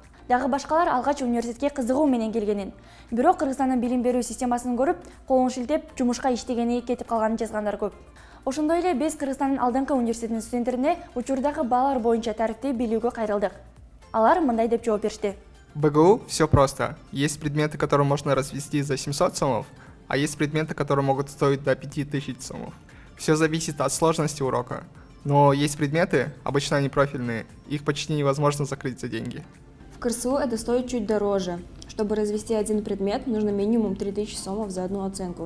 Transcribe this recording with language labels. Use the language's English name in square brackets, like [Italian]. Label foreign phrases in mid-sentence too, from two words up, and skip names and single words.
[Kyrgyz] Дагы башкалар алгач университетке кызыгуу менен келгенин, бирок Кыргызстандын билим берүү системасын көрүп, колун шилтеп, жумушка иштегени кетип калганын жазгандар көп. Ошондой эле биз Кыргызстандын алдыңкы университетинин студенттерине учурдагы баалар боюнча тарифти билүүгө кайрылдык. Алар мындай деп жооп беришти. [Russian] В БГУ все просто. Есть предметы, которые можно развести за 700 сомов, а есть предметы, которые могут стоить до 5000 сомов. Все зависит от сложности урока. Но есть предметы, обычно они профильные, их почти невозможно закрыть за деньги. В КРСУ это стоит чуть дороже. Чтобы развести один предмет, нужно минимум 3000 сомов за одну оценку.